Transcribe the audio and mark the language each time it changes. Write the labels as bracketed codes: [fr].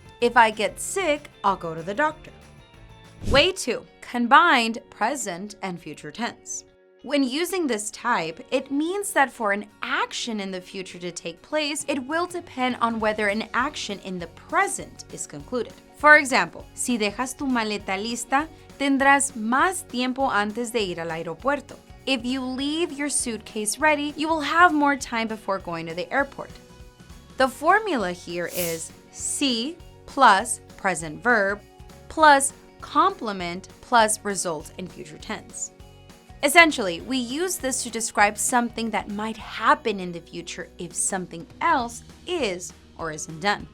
[en] If I get sick, I'll go to the doctor. Way 2, combined present and future tense. When using this type, it means that for an action in the future to take place, it will depend on whether an action in the present is concluded. For example, [es] si dejas tu maleta lista, tendrás más tiempo antes de ir al aeropuerto. [en] If you leave your suitcase ready, you will have more time before going to the airport. The formula here is si plus present verb plus complement plus result in future tense. Essentially, we use this to describe something that might happen in the future if something else is or isn't done.